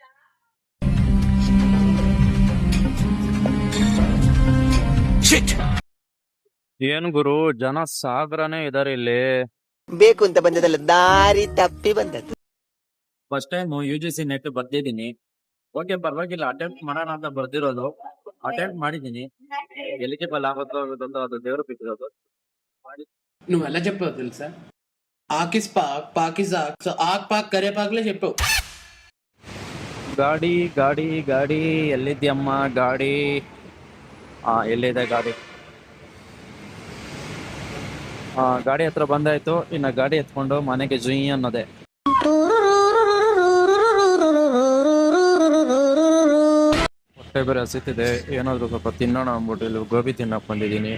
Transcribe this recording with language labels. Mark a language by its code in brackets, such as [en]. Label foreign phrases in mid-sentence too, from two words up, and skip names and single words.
[kn] ಏನ್ ಗುರು, ಜನ ಸಾಗರನೇ ಇದಾರೆ ಇಲ್ಲಿ. ಬೇಕು ಅಂತ ಬಂದದಲ್ಲ, ದಾರಿ ತಪ್ಪಿ ಬಂದದ್ದು. [en] first time [kn] UGC ನೆಟ್ ಬರ್ದಿದ್ದೀನಿ. ಓಕೆ, ಪರವಾಗಿಲ್ಲ, ಅಟೆಂಪ್ಟ್ ಮಾಡೋಣ ಅಂತ ಬರ್ದಿರೋದು. ಅಟೆಂಪ್ಟ್ ಮಾಡಿದ್ದೀನಿ. ಎಲಿಜಿಬಲ್ ಆಗುತ್ತೋ ಅಂತ ಅದು ದೇವರು ಬಿಟ್ಟಿರೋದು. [te] నువ్వు ఎలా చెప్పావు తెలుసా? ఆకిస్ పాక్ పాకిజాక్ సో ఆక్ పాక్ కరే పాక్లే చెప్పావు. [kn] ಗಾಡಿ ಗಾಡಿ ಗಾಡಿ ಎಲ್ಲಿದ್ಯಮ್ಮ ಗಾಡಿ? ಎಲ್ಲಿದೆ ಗಾಡಿ? ಗಾಡಿ ಹತ್ರ ಬಂದಾಯ್ತು. ಇನ್ನು ಗಾಡಿ ಎತ್ಕೊಂಡು ಮನೆಗೆ ಜುಯಿ ಅನ್ನೋದೆ. ಹೊಟ್ಟೆ ಬೇರೆ ಹಸಿತಿದೆ, ಏನಾದ್ರು ಸ್ವಲ್ಪ ತಿನ್ನೋಣ ಅಂದ್ಬಿಟ್ಟು ಇಲ್ಲಿ ಗೋಬಿ ತಿನ್ನಕ್ ಬಂದಿದ್ದೀನಿ.